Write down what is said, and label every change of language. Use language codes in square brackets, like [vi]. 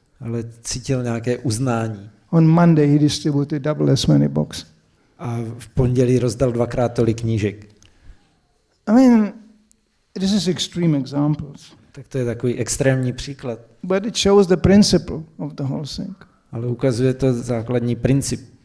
[cs] Ale cítil nějaké uznání. [en] On Monday he distributed double as many books. [cs] A v pondělí rozdal 2x tolik knížek. [en] I mean, this is extreme examples. [cs] Tak to je takový extrémní příklad. [en] But it shows the principle of the whole thing. [cs] Ale ukazuje to základní princip.